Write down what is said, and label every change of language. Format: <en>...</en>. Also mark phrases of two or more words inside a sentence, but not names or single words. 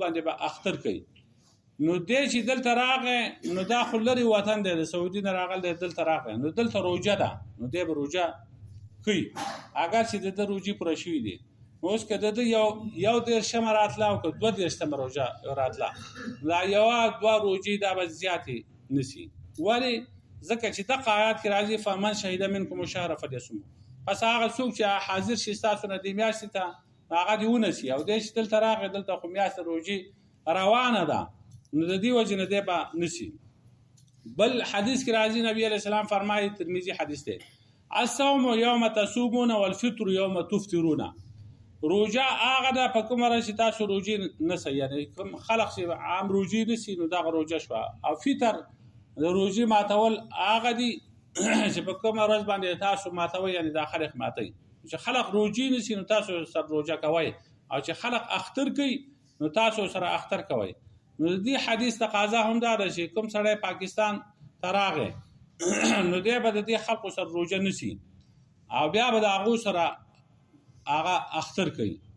<ps>باندې به اختر کوي نو دی چې دلته راغی نو دا خو لرې وطن دی د سعودي نه راغلی دی دلته راغی نو دلته روژه ده نو دی به روژه کوي اگر چې د ده روژې پوره شوي دي اوس که د ده یو 13 راتله او که 22 روژه راتله دا 1-2 روژې دا به زیاتې نیسي ولې ځکه چې دغه آیات کې راځي</ps> <ar>فمن شهد منکم الشهر فلیصمه</ar> <ps>پس هغه څوک چې حاضر شي ستاسو نه دې میاشتې ته هغه دې ونیسي او دی چې دلته راغی دلته خو میاشت روژې روانه ده نو د دې وجې نه دی به نیسي بل حدیث کې راځي نبی</ps> <ar>علیه السلام</ar> <ps>فرمایي ترمذي حدیث دی</ps> <ar>الصوم یوم تصومون والفطر یوم تفطرون</ar> <ps>روژه هغه ده په کومه ورځ چې تاسو روژې نیسئ یعنی کوم خلق چې عام روژې نیسي نو دغه روژه شوه او فطر د روژې ماتول هغه دي چې په کومه ورځ باندې تاسو ماتوئ یعنی دا خلق ماتوي چې خلق روژې نیسي نو تاسو سره روژه کوئ او چې خلق اختر کوي نو تاسو سره اختر کوئ نو د دې حدیث تقاضا هم دا ده چې کوم سړی پاکستان ته راغی نو دی به د دې خلقو سره روژه نیسي او بیا به د هغو سره هغه اختر کوي</ps>